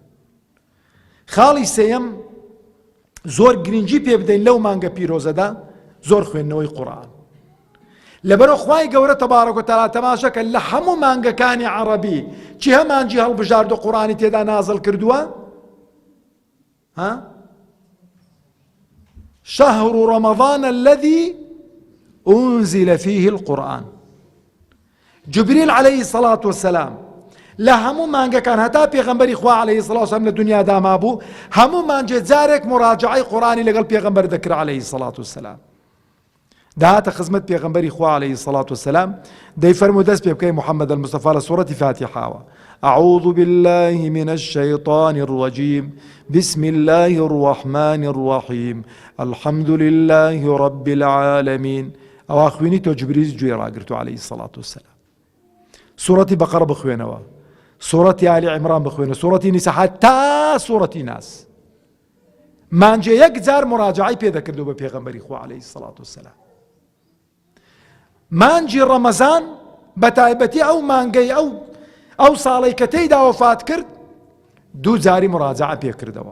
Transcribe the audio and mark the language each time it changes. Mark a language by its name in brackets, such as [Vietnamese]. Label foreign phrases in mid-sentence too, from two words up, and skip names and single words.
[Central Kurdish] خاڵی سێیەم زۆر گرنگی پێ بدەین لەو مانگە پیرۆزەدا زۆر خوێندنەوەی قورئان. لەبەرەوە خوای گەورە [Arabic] تەبارەک و تەعالا [Central Kurdish] تەماشەکە لە هەموو مانگەکانی عەرەبی چی هەمانجی هەڵبژاردە قورئانی تێدا نازڵ کردووە؟ [Arabic] شهر رمضان الذي أنزل فيه القرآن. جبريل عليه الصلاة والسلام [Central Kurdish] لە هەموو مانگەکان هەتا پێغەمبەری خوا [Arabic] عەلەیهی الصلاة والسلام [Central Kurdish] لە دنیادا مابوو هەموو مانجێ جارێک مراجعەی قورئانی لەگەڵ پێغەمبەر دەکرا [Arabic] عەلەیهی الصلاة والسلام. [Central Kurdish] دهاتە خزمەت پێغەمبەری خوا [Arabic] عەلەیهی الصلاة والسلام [Central Kurdish] دەیفەرموو دەست پێ بکەی محەممەد المصطفى لە سوورەتی فاتحاوە [Arabic] أعوذ بالله من الشيطان الرجيم بسم الله الرحمن الرحيم الحمد لله رب العالمين. [Central Kurdish] ئەو خوێنی تۆ جبریل گوێ ڕاگرتو [Arabic] عەلەیهی الصلاة والسلام. [Central Kurdish] سوورەتی بەقەرە بخوێنەوە، سوورەتی آلی عیمران بخوێنە، سوورەتی نیسا تا سوورەتی ناس. مانجێ یەک جار مراجعەی پێ دەکردو بە پێغەمبەری خوا [Arabic] عەلەیهی الصلاة والسلام. [Central Kurdish] مانجی ڕەمەزان بە تایبەتی ئەو مانگەی ئەو ساڵەی کە تێیدا وەفات کرد دوو جاری مراجعە پێ کردەوە.